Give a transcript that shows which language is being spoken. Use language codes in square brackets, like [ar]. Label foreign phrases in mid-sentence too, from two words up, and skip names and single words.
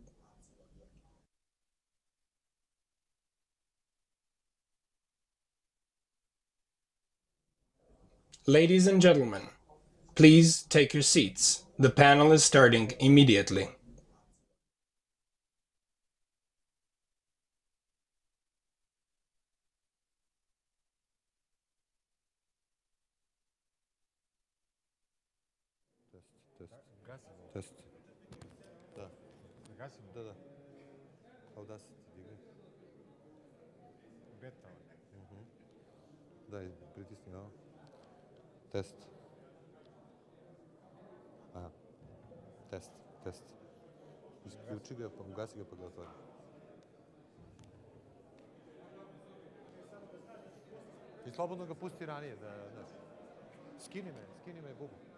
[en] Ladies and gentlemen, please take your seats. The panel is starting immediately. [bg] Тест. Да. Да, да. Audacity дигай. Бета. Да, притисни на. Тест. Тест. Тест. [sr] Изключи ga, pa ugasi ga, pa ga otvori. I slobodno ga pusti ranije, da, znaš. Skini me bubu.